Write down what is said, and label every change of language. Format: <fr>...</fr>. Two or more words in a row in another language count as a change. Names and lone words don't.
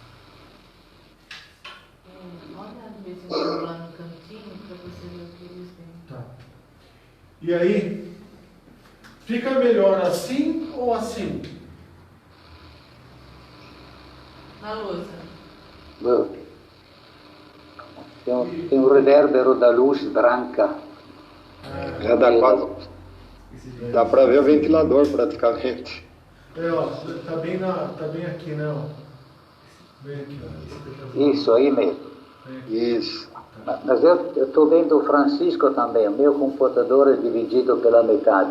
<pt>Olha, ver se eu lá no cantinho para você ver o que eles têm. Tá. E aí, fica melhor assim ou assim? Na louça. Tem un reverbero da luce branca. Dá quase. Dá pra ver o ventilador praticamente. Ó, tá bem aqui, né? Ó. Bem aqui, ó. Isso, aí mesmo. Isso. Mas eu estou vendo o Francisco também. O meu computador é dividido pela metade.</pt>